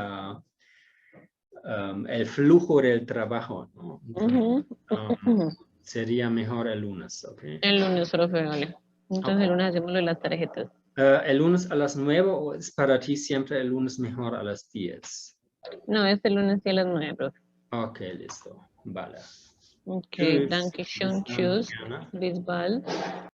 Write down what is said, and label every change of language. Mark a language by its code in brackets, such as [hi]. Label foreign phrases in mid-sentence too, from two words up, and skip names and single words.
[es] El flujo del trabajo, ¿no? Entonces, Ujú. sería mejor el lunes, ¿ok? El lunes, profe, vale. Entonces Ok. el lunes hacemos lo de las tarjetas. ¿El lunes a las 9 o es para ti siempre el lunes mejor a las 10? No, este lunes sí a las 9, profe. Ok, listo. Vale. Ok, [de] Tschüss. danke schön, Bis dann, tschüss, Jana. bis bald.